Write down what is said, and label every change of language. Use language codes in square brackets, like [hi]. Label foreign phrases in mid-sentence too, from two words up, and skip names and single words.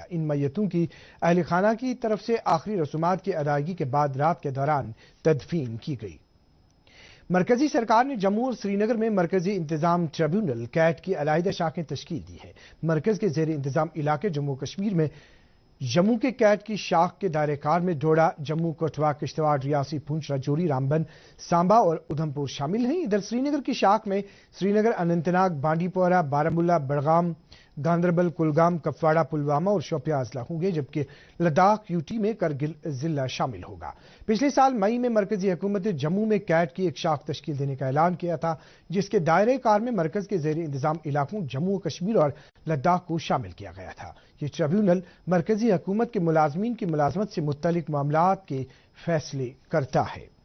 [ur] ان میتوں کی اہل خانہ کی طرف سے آخری رسومات کی ادائیگی کے بعد رات کے دوران تدفین کی گئی۔ مرکزی سرکار نے جموں اور سری نگر میں مرکزی انتظام ٹریبیونل کیٹ کی علیحدہ شاخیں تشکیل دی ہے۔ مرکز کے زیر انتظام علاقے جموں کشمیر میں جموں کے کیٹ کی شاخ کے دائرہ کار میں ڈوڈا، جموں، کٹھوا، کشتواڑ، ریاسی، پونچھ، راجوری، رامبن، سامبا اور ادھم پور شامل ہیں۔ ادھر سری نگر کی شاخ میں سری نگر، اننت ناگ، بانڈی پورہ، بارامولہ، بڑگام، گاندربل، کلگام، کپواڑہ، پلوامہ اور شوپیاں اضلاع ہوں گے جبکہ لداخ یوٹی میں کرگل ضلع شامل ہوگا۔ پچھلے سال مئی میں مرکزی حکومت نے جموں میں کیٹ کی ایک شاخ تشکیل دینے کا اعلان کیا تھا جس کے دائرہ کار میں مرکز کے زیر انتظام علاقوں جموں و کشمیر اور لداخ کو شامل کیا گیا تھا۔ یہ ٹریبیونل مرکزی حکومت کے ملازمین کی ملازمت سے متعلق معاملات کے فیصلے کرتا ہے۔